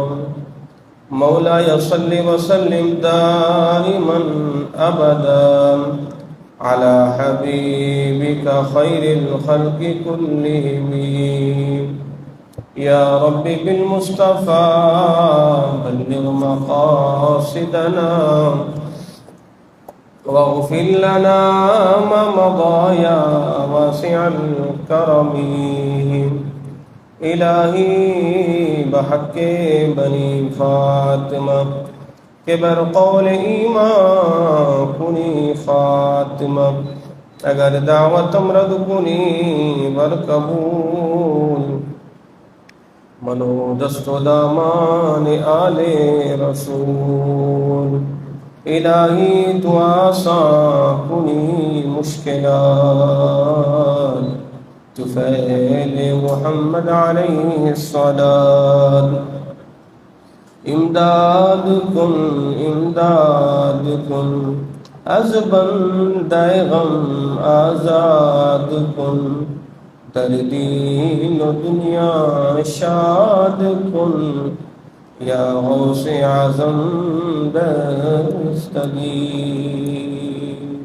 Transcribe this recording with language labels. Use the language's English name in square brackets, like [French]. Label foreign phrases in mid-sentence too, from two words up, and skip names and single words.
[Arabic] مولاي صل وسلم دائما أبدا على حبيبك خير الخلق كلهم. يا رب بالمصطفى بلغ مقاصدنا واغفر لنا ما مضى يا واسع الكرم. [Persian] الہی بحق بنی فاطمہ کے برقول ایمان کنی خاتمہ اگر دعوت مرد کنی برقبول منو دست و دامان آل رسول. الہی تو آسان کنی مشکلات طفیل محمد [Arabic] علیہ الصلاة. [Persian] امداد کن از بندہ غم آزاد کن در دین و دنیا شاد کن یا غوث اعظم دستگیر.